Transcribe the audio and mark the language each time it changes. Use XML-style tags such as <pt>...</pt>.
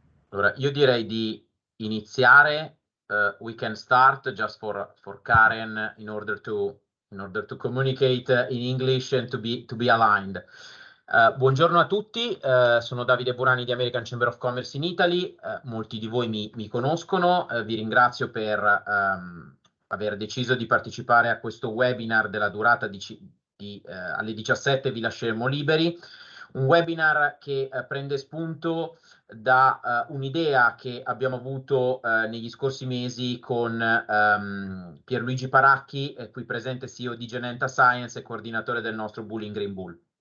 <it>Allora, io direi di iniziare.</it> <en>We can start just for Karen in order to communicate in English and to be aligned.</en> <it>Buongiorno a tutti, sono Davide Burani di American Chamber of Commerce in Italy. Molti di voi mi conoscono, vi ringrazio per aver deciso di partecipare a questo webinar della durata alle 17 vi lasceremo liberi. Un webinar che prende spunto da un'idea che abbiamo avuto negli scorsi mesi con Pierluigi Paracchi, qui presente CEO di Genenta Science e coordinatore del nostro Bulling Green Bull.</it>